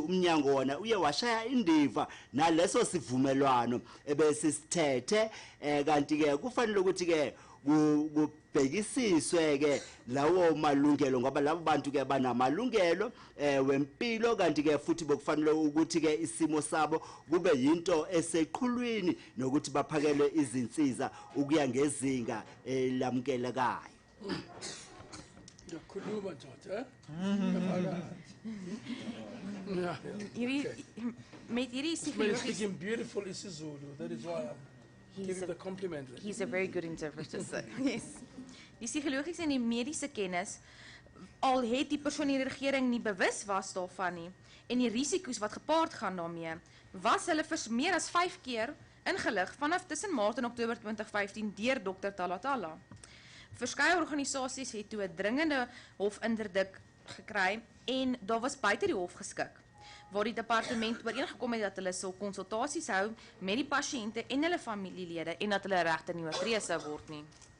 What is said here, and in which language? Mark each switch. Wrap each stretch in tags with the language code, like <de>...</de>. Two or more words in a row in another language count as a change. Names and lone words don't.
<zu>umnyango wona uye washaya indiva naleso sivumelwano ebesisithethe kanti ke kufanele ukuthi ke kubhekisiswe ke lawo malungelo ngoba labo bantu ke banamalungelo wempilo kanti ke futhi bokufanele ukuthi ke isimo sabo kube yinto eseqhulwini nokuthi baphakelwe izinsiza ukuya ngezinga lamkelekayo. Yakhuluma ndoda, Yeah.</zu> <af>Met hierdie</af> <en>He's speaking beautiful isiZulu. That is why I'm giving the compliment. He's a very good interpreter, so yes.</en> <af>Die psigologiese en die mediese kennis, al het die persoon in die regering nie bewus was daarvan nie, en die risiko's wat gepaard gaan daarmee, was hulle vir meer as 5 keer ingelig vanaf tussen Maart en Oktober 2015 deur Dr. Talatala. Verskeie organisasies het toe 'n dringende hofinterdik gekry en daar was buite die hof geskik, waar die departement ooreengekom het dat hulle sal konsultasies hou met die pasiënte en hulle familielede en dat hulle regte nie oortree sou word nie.</af>